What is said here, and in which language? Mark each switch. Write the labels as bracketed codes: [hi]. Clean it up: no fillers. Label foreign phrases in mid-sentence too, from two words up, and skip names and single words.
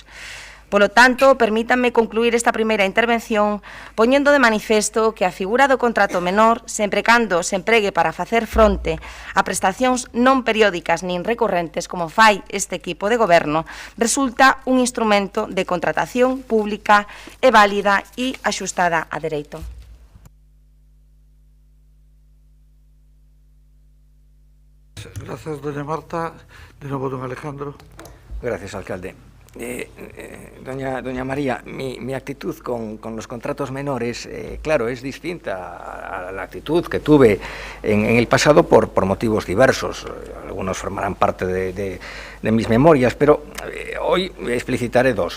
[gl] Polo tanto, permítanme concluir esta primeira intervención poñendo de manifesto que a figura do contrato menor, sempre cando se empregue para facer fronte a prestacións non periódicas nin recorrentes como fai este equipo de goberno, resulta un instrumento de contratación pública e válida e axustada a dereito. Grazas, doña Marta. De novo, don Alejandro. [es] Gracias, alcalde. Doña María, mi actitud con los contratos menores, claro, es distinta a la actitud que tuve en el pasado por motivos diversos. Algunos formarán parte de mis memorias, pero hoy explicitaré 2.